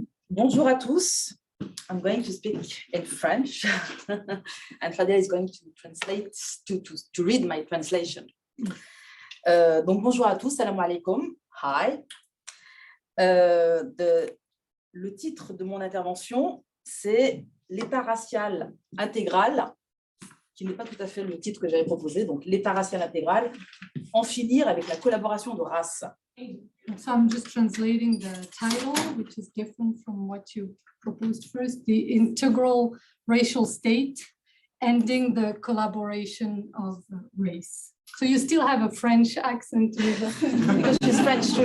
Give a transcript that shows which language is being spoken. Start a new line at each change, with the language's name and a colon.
French: Bonjour à tous.
English: I'm going to speak in French, and Fadel is going to translate, to read my translation.
French: Donc bonjour à tous, salam alaikum, hi. Le titre de mon intervention, c'est l'État racial intégral, qui n'est pas tout à fait le titre que j'avais proposé, donc l'État racial intégral, en finir avec la collaboration de races.
English: So I'm just translating the title, which is different from what you proposed first, the integral racial state, ending the collaboration of race. So you still have a French accent with Because she's French too.